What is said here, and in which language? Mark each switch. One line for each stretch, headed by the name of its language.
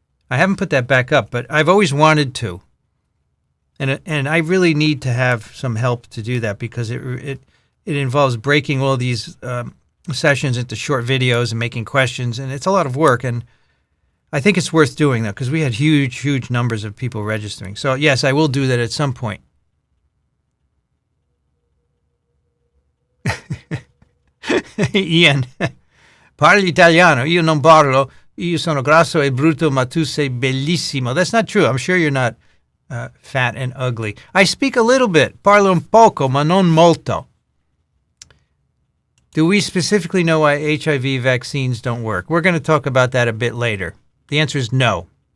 English: I haven't put that back up, but I've always wanted to. And I really need to have some help to do that because it involves breaking all these sessions into short videos and making questions, and it's a lot of work. And I think it's worth doing that because we had huge, huge numbers of people registering. So yes, I will do that at some point.
Italian: Ian, parli italiano, io non parlo, io sono grasso e brutto, ma tu sei bellissimo.
English: That's not true. I'm sure you're not fat and ugly. I speak a little bit, parlo un poco, ma non molto. Do we specifically know why HIV vaccines don't work? We're going to talk about that a bit later. The answer is no.